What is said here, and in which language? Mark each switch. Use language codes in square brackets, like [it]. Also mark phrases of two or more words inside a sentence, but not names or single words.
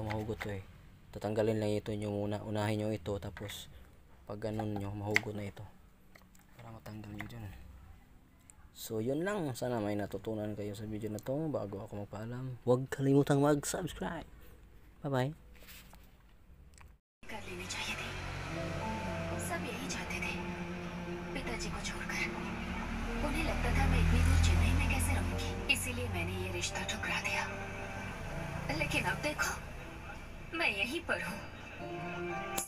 [tl] Mahugot to eh. Tatanggalin lang ito nyo muna. Unahin nyo ito. Tapos pag ganun nyo, mahugot na ito. Para matanggal nyo dyan. So yun lang. Sana may natutunan kayo sa video na to. Bago ako magpaalam, huwag kalimutang mag-subscribe. [en] Bye bye. [hi] कर लेनी चाहिए थी। सब यही चाहते थे, पिताजी को छोड़कर। उन्हें लगता था मैं इतनी दूर चेन्नई में कैसे रहूंगी, इसीलिए मैंने ये रिश्ता ठुकरा दिया। लेकिन अब देखो, मैं यहीं पर हूँ।